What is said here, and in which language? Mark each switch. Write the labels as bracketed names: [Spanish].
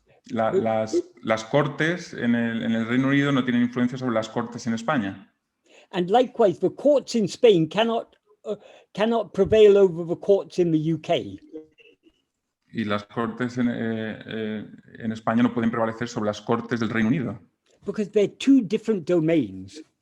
[Spanish] Las cortes en el Reino Unido no tienen influencia sobre las cortes en España. [English] And likewise, the courts in Spain cannot prevail over the courts in the UK. [Spanish] Y las cortes en España no pueden prevalecer sobre las cortes del Reino Unido. [English] Because they're two different domains.